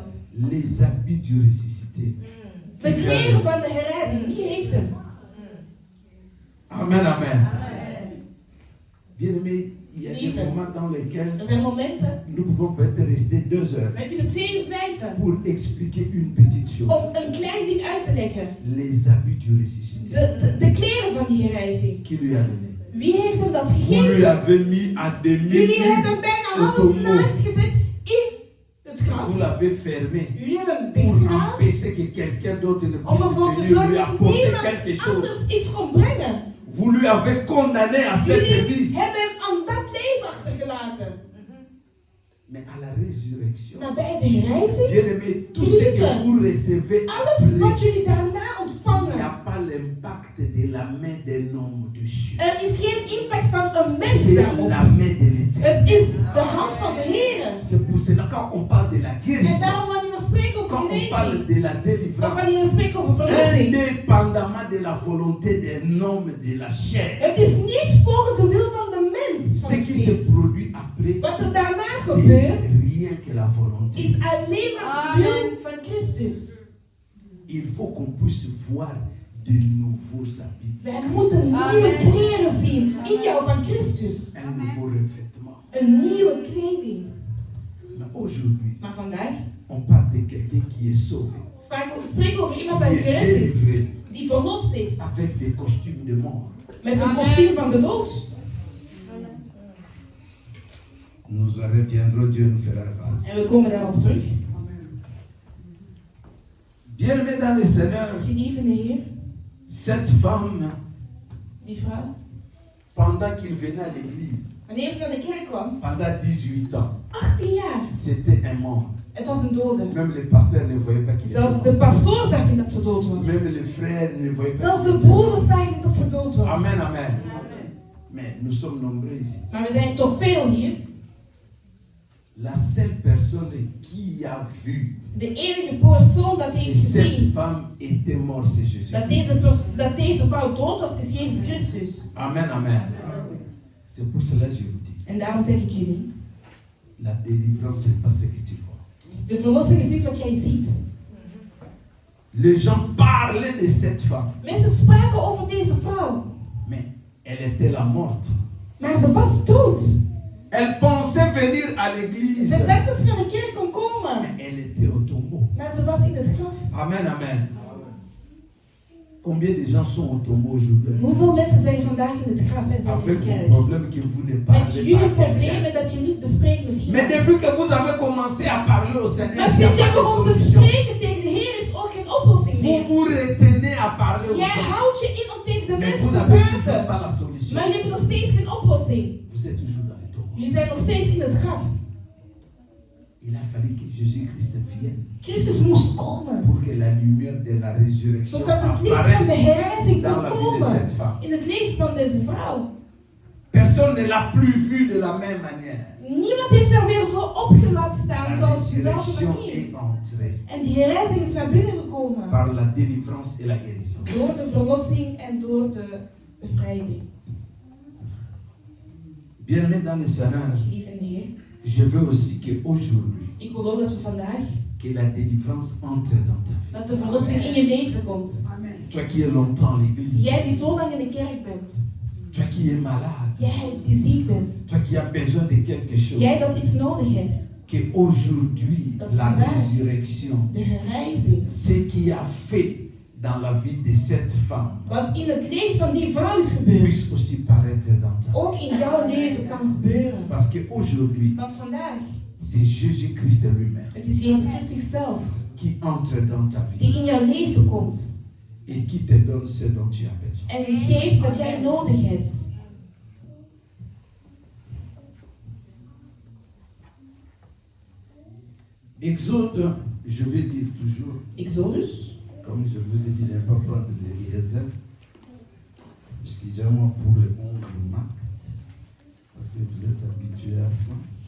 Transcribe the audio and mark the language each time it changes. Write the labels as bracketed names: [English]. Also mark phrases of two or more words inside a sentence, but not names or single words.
[French] Les habits du ressuscité. [Dutch] De kleren van de herrijzing, wie heeft hem? [French] Amen, amen. Bien aimé, il y a des [Dutch] Lieve. [French] moments dans dans lesquels [Dutch] Er zijn momenten [French] nous pouvons peut-être rester 2 heures [Dutch] waar we kunnen 2 uur blijven [French] pour expliquer une petite chose. [Dutch] om een klein ding uit te leggen. [French] Les habits du ressuscité. [Dutch] De kleren van die herrijzing. [French] Qui lui a donné? [Dutch] Wie heeft hem dat [French] Vous lui [Dutch] gegeven? [French] avez mis à demi. [Dutch] Jullie hebben hem bijna half naakt gezet in het graf. [French] Vous l'avez fermé [Dutch] Jullie hebben hem [French] pour [Dutch] dicht gedaan [French] empêcher que quelqu'un d'autre ne [Dutch] om ervoor te [French] puisse venir lui [Dutch] zorgen dat [French] apporter quelque [Dutch] niemand [French] chose. [Dutch] anders iets kon brengen. [French] Vous lui avez condamné à cette [Dutch] Jullie [French] vie. [Dutch] hebben hem aan dat leven achtergelaten. [French] Mais à la résurrection, [Dutch] Maar bij de herrijzing, [French] bien aimé, tout ce que vous recevez [Dutch] alles [French] après, [Dutch] wat jullie daarna [French] il n'y a [Dutch] ontvangen, [French] pas l'impact de la main d'un homme dessus. [Dutch] er is geen impact van een mens [French] C'est [Dutch] daarop. [French] la main de l'éternel. [Dutch] Het is de hand van de Heer. [French] C'est pour cela quand on parle de la [Dutch] En [French] guérison, [Dutch] daarom wanneer we spreken over [French] quand on parle [Dutch] genezing, [French] de la [Dutch] of [French] délivrance, [Dutch] wanneer we spreken over verlossing, [French] indépendamment de la volonté d'un homme de la chair, [Dutch] het is niet volgens de wil van de mens. [French] ce [Dutch] Van [French] qui se [Dutch] Christus. [French] produit après, [Dutch] Wat er daarna [French] c'est [Dutch] gebeurt, [French] rien que la volonté. [Dutch] is alleen maar de wil van Christus. [French] Il faut qu'on puisse voir de nouveaux habits, [Dutch] Wij moeten nieuwe kleren zien in jou van Christus. [French] un nouveau revêtement. [Dutch] Een nieuwe kleding. [French] Mais aujourd'hui, [Dutch] Maar vandaag [French] on parle de quelqu'un qui est sauvé, [Dutch] spreken we over iemand [French] qui [Dutch] die [French] est [Dutch] gered is, [French] délivré, [Dutch] die verlost is, [French] avec des costumes de mort. [Dutch] met een kostuum van de dood. [French] Nous en reviendrons, Dieu nous fera grâce. [Dutch] En we komen daarop terug. [French] Bien-aimé dans le Seigneur, [Dutch] Geliefde Heer, [French] cette femme, [Dutch] die vrouw, [French] pendant qu'il venait à l'église, [Dutch] wanneer ze naar de kerk kwam, [French] pendant 18 ans, [Dutch] 18 jaar, [French] c'était un mort. [Dutch] het was een dode. [French] Même les pasteurs ne voyaient pas qu'il était [Dutch] Zelfs de [French] mort. [Dutch] pastoor zag niet dat ze dood was. [French] Même les frères ne voyaient pas [Dutch] Zelfs [French] qu'il [Dutch] de [French] était mort. [Dutch] broeders zagen niet dat ze dood was. [French] Amen, amen. Mais nous sommes nombreux ici. [Dutch] Maar we zijn toch veel hier. [French] La seule personne qui a vu [Dutch] De enige persoon dat [French] que [Dutch] heeft [French] cette [Dutch] gezien [French] femme était morte, c'est Jésus. [Dutch] dat deze vrouw dood was, is Jezus Christus. [French] Amen, amen. C'est pour cela que je vous dis, [Dutch] En daarom zeg ik jullie, [French] la délivrance, c'est pas ce que tu vois. [Dutch] de verlossing is niet wat jij ziet. [French] Les gens parlaient de cette femme, [Dutch] Mensen spraken over deze vrouw, [French] mais elle était la morte. [Dutch] maar ze was dood. [French] Elle pensait venir à l'église, [Dutch] Ze dacht dat ze naar de kerk kon komen, [French] mais elle était au tombeau. [Dutch] maar ze was in het graf. [French] Amen, amen. Combien de gens sont au tombeau aujourd'hui? [Dutch] Hoeveel mensen zijn vandaag in het graf en zijn in [French] Avec de vos [Dutch] kerk? [French] problèmes que vous ne [Dutch] Met [French] parlez pas [Dutch] jullie [French] à quelqu'un. [Dutch] problemen dat je niet bespreekt met [French] Mais [Dutch] iemand. [French] depuis que vous avez commencé à parler au Seigneur, [Dutch] Maar [French] il n'y a [Dutch] sinds jij [French] pas de [Dutch] begon te [French] solution. [Dutch] spreken tegen de Heer is ook geen oplossing [French] Vous [Dutch] meer. [French] vous retenez à parler aux [Dutch] Jij [French] gens. [Dutch] houdt je in om tegen de [French] Mais [Dutch] mensen [French] vous [Dutch] te [French] n'avez toujours [Dutch] praten. [French] pas la solution. [Dutch] Maar je hebt nog steeds geen oplossing. [French] Vous êtes toujours dans les tombeaux. [Dutch] Jullie zijn nog steeds in het graf. [French] Il a fallu que Jésus-Christ vienne [Dutch] Christus moest komen. [French] pour que la lumière de la résurrection [Dutch] Zodat het licht van de [French] apparaisse [Dutch] herrijzing [French] dans [Dutch] kon [French] la vie de [Dutch] komen. [French] cette femme. [Dutch] In het leven van deze vrouw. [French] Personne ne l'a plus vue de la même manière. [Dutch] Niemand heeft haar weer zo op laten staan [French] La [Dutch] zoals dezelfde [French] résurrection [Dutch] manier. [French] est entrée [Dutch] En die herrijzing is naar binnen gekomen. [French] par la délivrance et la guérison. [Dutch] Door de verlossing en door de bevrijding. [French] Bien-aimés dans le Seigneur, [Dutch] Lieve Heer, [French] je veux aussi qu'aujourd'hui, [Dutch] ik wil ook dat we vandaag, [French] que la délivrance entre dans ta vie. [Dutch] dat de verlossing in je leven komt. [French] Toi qui es longtemps à l'église, [Dutch] Jij die zo lang in de kerk bent. [French] toi qui es malade, [Dutch] Jij die ziek bent. [French] toi qui as besoin de quelque chose, [Dutch] Jij dat iets nodig hebt. [French] que aujourd'hui [Dutch] Dat [French] la [Dutch] vandaag [French] résurrection, [Dutch] de herrijzing. [French] ce qui a fait dans la vie de cette femme, [Dutch] Wat in het leven van die vrouw is gebeurd. [French] puisse aussi paraître dans ta vie. [Dutch] Ook in jouw leven kan gebeuren. [French] Parce qu'aujourd'hui, [Dutch] Want vandaag, [French] c'est Jésus-Christ lui-même [Dutch] het is Jezus Christus zelf [French] qui entre dans ta vie [Dutch] die in jouw leven komt. [French] et qui te donne ce dont tu as besoin. [Dutch] En die geeft wat jij nodig hebt. [French] Exode, je vais dire toujours, [Dutch] Exodus, [French] comme je vous ai dit, ne pas prendre de Eliezer, excusez-moi pour le ongle mat, parce que vous êtes habitués à ça.